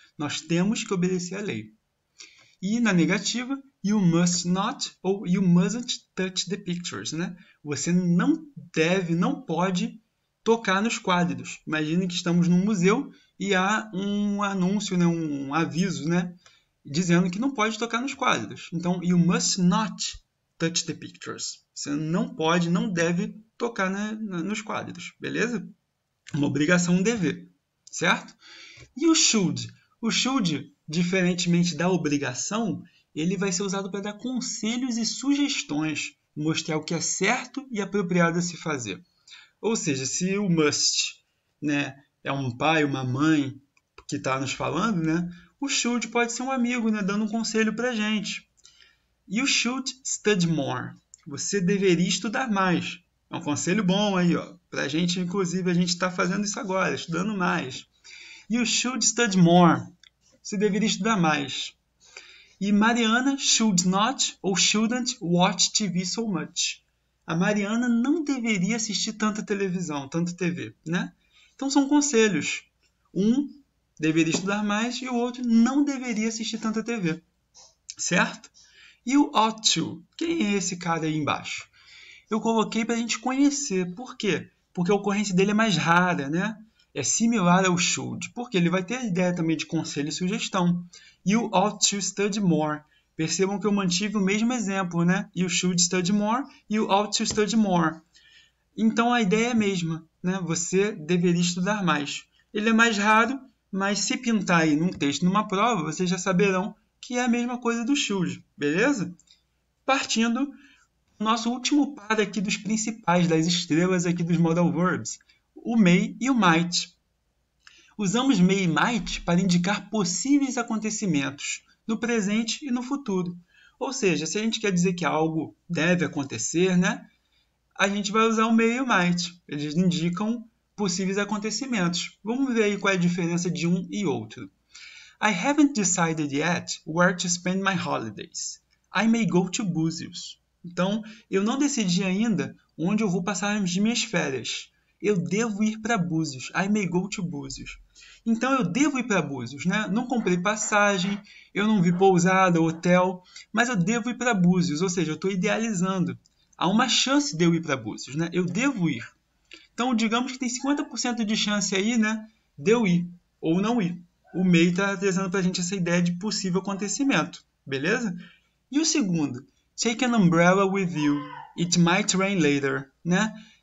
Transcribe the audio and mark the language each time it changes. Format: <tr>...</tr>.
<pt>Nós temos que obedecer a lei. E na negativa,</pt> <en>you must not ou you mustn't touch the pictures,</en> <pt>né? Você não deve, não pode tocar nos quadros. Imagine que estamos num museu e há um anúncio, né? Um aviso, né? Dizendo que não pode tocar nos quadros.</pt> <en>Então, you must not touch the pictures.</en> <pt>Você não pode, não deve tocar nos quadros, beleza? Uma obrigação, um dever, certo? E o should? O should, diferentemente da obrigação, ele vai ser usado para dar conselhos e sugestões, mostrar o que é certo e apropriado a se fazer. Ou seja, se o must, né, é um pai, uma mãe que está nos falando, né, o should pode ser um amigo, né, dando um conselho para a gente.</pt> <en>You should study more.</en> <pt>Você deveria estudar mais. É um conselho bom aí, ó. Para a gente, inclusive, a gente está fazendo isso agora, estudando mais.</pt> <en>You should study more.</en> <pt>Você deveria estudar mais.</pt> <en>E Mariana should not ou shouldn't watch TV so much.</en> <pt>A Mariana não deveria assistir tanta televisão, tanta TV, né? Então são conselhos. Um deveria estudar mais e o outro não deveria assistir tanta TV. Certo? E o ought to? Quem é esse cara aí embaixo? Eu coloquei para a gente conhecer. Por quê? Porque a ocorrência dele é mais rara, né? É similar ao should, porque ele vai ter a ideia também de conselho e sugestão.</pt> <en>You ought to study more.</en> <pt>Percebam que eu mantive o mesmo exemplo, né?</pt> <en>You should study more, you ought to study more.</en> <pt>Então a ideia é a mesma, né? Você deveria estudar mais. Ele é mais raro, mas se pintar aí num texto, numa prova, vocês já saberão que é a mesma coisa do should, beleza? Partindo, nosso último par aqui dos principais, das estrelas aqui dos modal verbs, o may e o might. Usamos may e might para indicar possíveis acontecimentos no presente e no futuro. Ou seja, se a gente quer dizer que algo deve acontecer, né, a gente vai usar o may e o might. Eles indicam possíveis acontecimentos. Vamos ver aí qual é a diferença de um e outro.</pt> <en>I haven't decided yet where to spend my holidays. I may go to Búzios.</en> <pt>Então, eu não decidi ainda onde eu vou passar as minhas férias. Eu devo ir para Búzios.</pt> <en>I may go to Búzios.</en> <pt>Então, eu devo ir para Búzios, né? Não comprei passagem, eu não vi pousada, hotel, mas eu devo ir para Búzios, ou seja, eu estou idealizando. Há uma chance de eu ir para Búzios, né? Eu devo ir. Então, digamos que tem 50% de chance aí, né, de eu ir ou não ir. O may está trazendo para a gente essa ideia de possível acontecimento, beleza? E o segundo,</pt> <en>take an umbrella with you, it might rain later, né?</en>